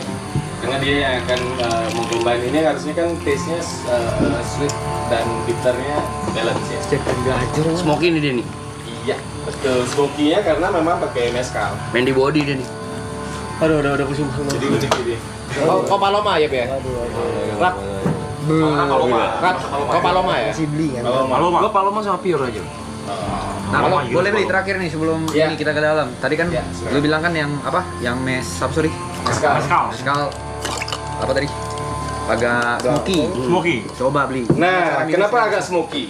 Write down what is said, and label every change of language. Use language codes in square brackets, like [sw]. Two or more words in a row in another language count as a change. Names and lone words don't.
[id] Karena dia yang akan mengcombine ini harusnya kan taste-nya sweet dan bitternya balance ya. Smoky nih dia nih. Iya, betul. Smoky-nya karena memang pakai mezcal. Main di body dia nih. Aduh, udah pusing. Jadi unik jadi. Oh, Paloma ya, Be? Rat. Rat. Oh, Paloma ya? Masih beli kan? Paloma. Gua Paloma sama Pure aja. Nah, boleh beli terakhir nih sebelum Ya. ini kita ke dalam. Tadi kan Ya, silakan. lu bilang kan yang apa? Yang sorry. Mezcal. Mezcal apa tadi? Agak smoky. Coba beli. Nah, kenapa agak smoky?